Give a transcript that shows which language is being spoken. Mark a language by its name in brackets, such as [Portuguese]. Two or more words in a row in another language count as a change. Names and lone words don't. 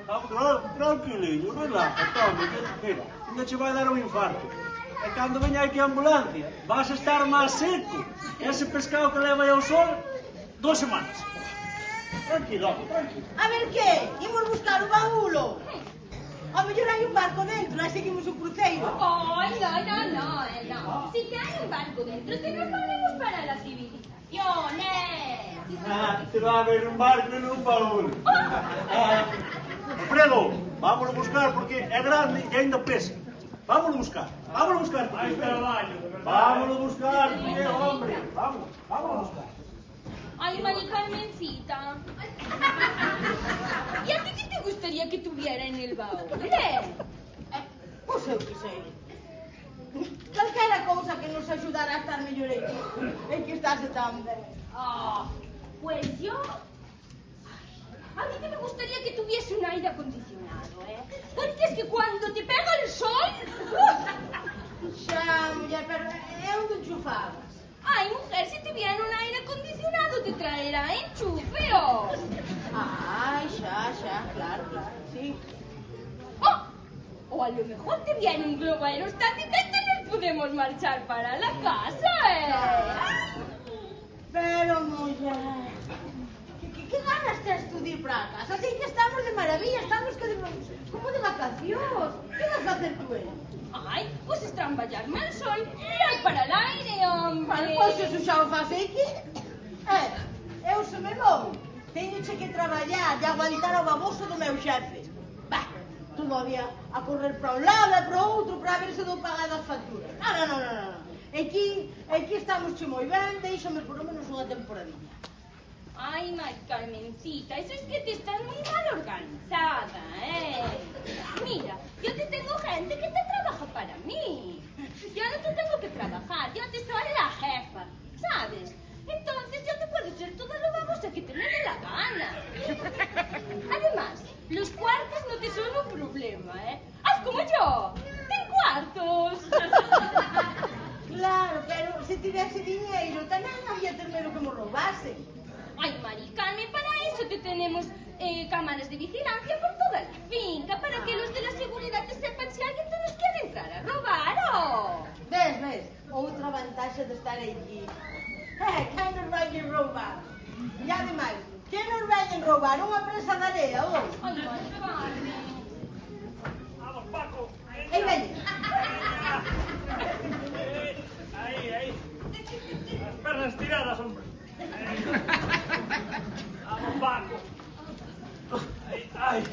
[Galician] Tranquiliño, relaxa, tome. Mira, ainda che vai dar un infarto. E cando veña aquí a ambulancia, vas a estar máis seco. Ese pescado que leva aí ao sol, 2 semanas. Tranquilo, tranquilo. A ver que? Imos buscar o baúlo? A mellor hai un barco dentro, aí seguimos o cruceiro. [Spanish] Ay, no. Si te hay un barco dentro, te nos ponemos para la civilización, Te va a haber un barco en un baúl. [Galician] Alfredo, [Spanish] vámonos a buscar [Galician] porque é grande e ainda pesa. [Spanish] Vámonos a buscar. [Galician] Hai traballo, de verdade. [Spanish] Vámonos a buscar, hombre. Vámonos a buscar. Ay, María Carmencita. ¿Y a ti qué te gustaría que tuviera en el baúl, [Galician] Pois eu que sei. Calquera cousa que nos axudara a estar mellor aquí. É que estás tan ben. [Spanish] Pues yo... A mí que me gustaría que tuviese un aire acondicionado, Porque es que cuando te pega el sol... [Galician] Xa, muller, pero é onde enchufabas. [Spanish] Ay, mujer, si te viene un aire acondicionado te traerá enchufe, [Galician] Ai, xa, claro, sí. [Spanish] O O a lo mejor te viene un globo aerostático y te nos podemos marchar para la casa, Ay. [Galician] Pero, muller, que ganas tes tú de ir para a casa? Así que estamos de maravilla, estamos como de vacacións. [Spanish] Que vas a hacer tú, Ai, pues estramballarme al sol, mirar para el aire, hombre. [Galician] Pois eso xa o faz aquí. Eu se me vou, teño que traballar e aguantar o baboso do meu xefe. Bah, todo o día a correr para un lado e para outro para ver se dou pagado as facturas. Non. Aquí estamos moi ben, deixame [Spanish] por lo menos [Galician] unha temporadilla. [Spanish] Ay, Carmencita, eso es que te estás muy mal organizada, Mira, yo te tengo gente que te trabaja para mí. Yo no te tengo que trabajar, yo te soy la jefa, ¿sabes? Entonces yo te puedo ser todo lo babosa que te me dé la gana. Además, los cuartos no te son un problema, Haz como yo, ten cuartos. [Galician] Claro, pero se tivese diñeiro tamén había ter medo que me roubasen. [Spanish] Ay, Mari Carmen, para eso te tenemos cámaras de vigilancia por toda la finca, para que los de la seguridad te sepan si alguien te nos quiere entrar a robar, [Galician] Ves, outra vantaxe de estar aquí. Quen nos vai a roubar? E ademais, quen nos vai a roubar? Unha presa de area, [Spanish] Ay, Mari Carmen. Vamos, Paco. [Galician] Ei, veña. [Spanish] Ahí. Las pernas tiradas, hombre. Vamos, Paco. Ay.